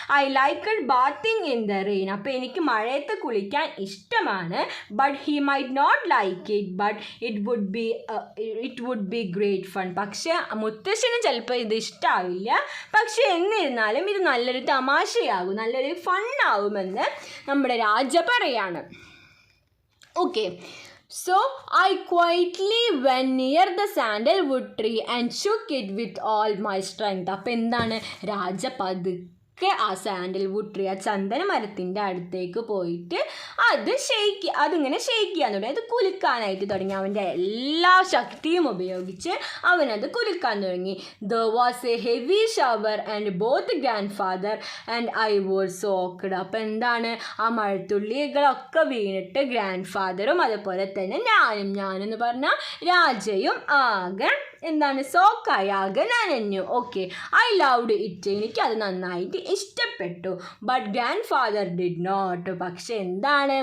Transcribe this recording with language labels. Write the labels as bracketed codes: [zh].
[en] I like bathing in the rain. [ml] അപ്പോൾ എനിക്ക് മഴയത്ത് കുളിക്കാൻ ഇഷ്ടമാണ്. [en] But he might not like it, but it would be great fun. [ml] പക്ഷേ മുത്തശ്ശന് ചിലപ്പോൾ ഇത് ഇഷ്ടമാവില്ല. പക്ഷെ എന്നിരുന്നാലും ഇത് നല്ലൊരു തമാശയാകും, നല്ലൊരു ഫണ്ണാവുമെന്ന് നമ്മുടെ രാജ പറയാണ്. [en] Okay, so I quietly went near the sandalwood tree and shook it with all my strength. [ml] അപ്പോൾ എന്താണ്? രാജ ആ സാൻഡൽവുഡ് ട്രീ, ആ ചന്ദന മരത്തിൻ്റെ അടുത്തേക്ക് പോയിട്ട് അതിങ്ങനെ ഷെയ്ക്ക് ചെയ്യാൻ തുടങ്ങി. അത് കുലുക്കാനായിട്ട് തുടങ്ങി. അവൻ്റെ എല്ലാ ശക്തിയും ഉപയോഗിച്ച് അവനത് കുലുക്കാൻ തുടങ്ങി. [en] There was a heavy shower and both grandfather and I were soaked. [ml] അപ്പം എന്താണ്? ആ മഴത്തുള്ളികളൊക്കെ വീണിട്ട് ഗ്രാൻഡ് ഫാദറും അതുപോലെ തന്നെ ഞാനെന്ന് പറഞ്ഞാൽ രാജയും ആകെ എന്താണ്? സോക്കായി, ആകെ നനഞ്ഞു. [en] Okay, I loved it. [ml] എനിക്കത് നന്നായിട്ട് ഇഷ്ടപ്പെട്ടു. [en] But grandfather did not. [ml] പക്ഷെ എന്താണ്?